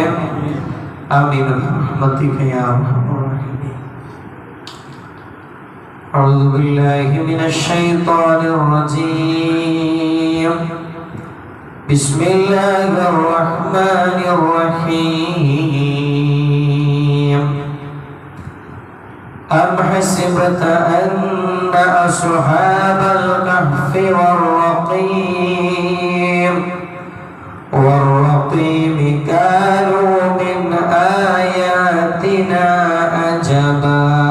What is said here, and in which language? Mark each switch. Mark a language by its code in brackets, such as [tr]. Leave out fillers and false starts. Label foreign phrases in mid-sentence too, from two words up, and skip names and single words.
[ar] آمين برحمتك يا أرحم الراحمين. أعوذ بالله من الشيطان الرجيم. بسم الله الرحمن الرحيم. أم حسبت أن أصحاب الكهف والرقيم كانوا من آياتنا عجبا